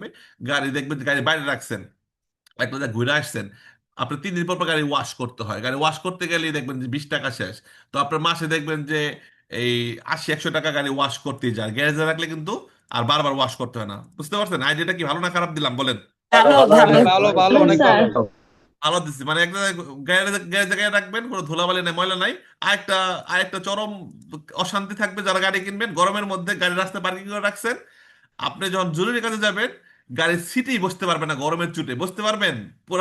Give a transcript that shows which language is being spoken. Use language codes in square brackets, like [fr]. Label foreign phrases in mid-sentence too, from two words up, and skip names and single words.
[bn] গাড়ি দেখবেন যে গাড়ি বাইরে রাখছেন, একটা জায়গায় ঘুরে আসছেন, আপনার 3 দিন পর পর গাড়ি ওয়াশ করতে হয়, গাড়ি ওয়াশ করতে গেলেই দেখবেন যে 20 টাকা শেষ। তো আপনার মাসে দেখবেন যে এই 80-100 টাকা গাড়ি ওয়াশ করতেই যায়, গ্যারেজে রাখলে কিন্তু আর বারবার ওয়াশ করতে হয় না। বুঝতে পারছেন আইডিয়াটা কি ভালো না খারাপ দিলাম বলেন? [it] Bravo, Vai, bravo. [bn] ভালো, ভালো, অনেক ভালো। ভালো দিচ্ছি, মানে একটা গ্যারেজে গ্যারেজে গাড়ি রাখবেন, কোনো ধুলাবালি নেই, ময়লা নাই। আরেকটা আরেকটা চরম অশান্তি থাকবে যারা গাড়ি কিনবেন, গরমের মধ্যে গাড়ি রাস্তায় পার্কিং করে রাখছেন, আপনি যখন জরুরি কাজে যাবেন গাড়ির সিটেই বসতে পারবেন না, গরমের চুটে বসতে পারবেন পুরো